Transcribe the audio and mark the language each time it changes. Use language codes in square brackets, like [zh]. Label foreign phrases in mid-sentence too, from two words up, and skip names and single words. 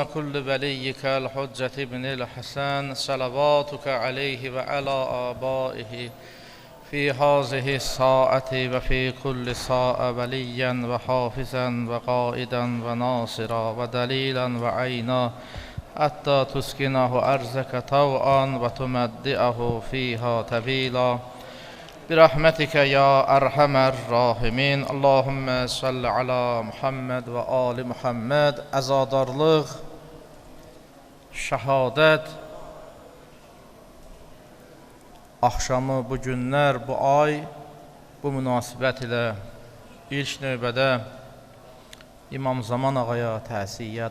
[ar] كل وليك الحجة بن الحسن صلواتك عليه وعلى آبائه في هذه الساعة وفي كل ساعة وليا وحافظا وقائدا وناصرا ودليلا وعينا حتى تسكنه أرزك طوعا وتمدئه فيها طويلا برحمتك يا أرحم الراحمين. اللهم صل على محمد وآل محمد. [az] Əzadarlıq, şəhadət, axşamı, bu günlər, bu ay, bu münasibət ilə ilk növbədə İmam Zaman ağaya təsiyyət.